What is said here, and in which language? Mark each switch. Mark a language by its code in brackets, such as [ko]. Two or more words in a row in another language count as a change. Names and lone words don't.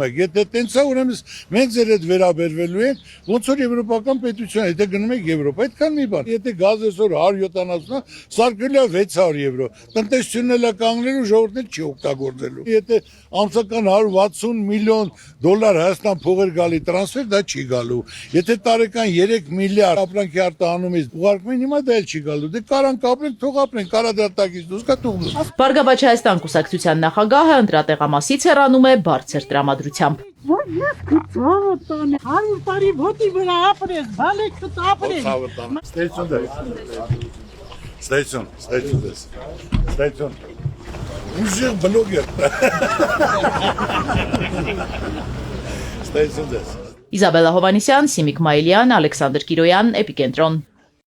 [hy] եք, եթե տենց է, ուրեմն մենք ձեր հետ վերաբերվելու ենք, ոնց որ եվրոպական պետություն է, եթե գնում եք Եվրոպա, այդքան մի բան։ Եթե գազը այսօր 170-ը, սարքել է 600 եվրո, տնտեսությունն էլ է կանգնելու, ժողովուրդն էլ չի օգտագործելու։ Եթե ամսական 160 միլիոն դոլար Հայաստան փողեր գալի տրանսֆեր, դա չի գալու։ Եթե տարեկան 3 միլիարդ ապրանքի արտահանումից ուղարկում են, հիմա դա էլ չի գալու։ Դե կարանք ապրենք, թող ապրենք, կարա դրա տակից դուրս գա թող։ Բարգավաճ Հայաստան կուսակցության նախագահը ընտրատեղամասից հեռանում է բարձր տրամադրությամբ։ Որ ես քծավը տանը 100 տարի ոտի վրա ապրես, բալեք քտ ապրես։ [en] Stay tuned. Stay tuned. Stay tuned. Stay tuned. [hy] Ուժեղ բլոգեր։ [en] Stay tuned. [hy] Իզաբելլա Հովանիսյան, Սիմիկ Մայիլյան, Ալեքսանդր Կիրոյան, Էպիկենտրոն։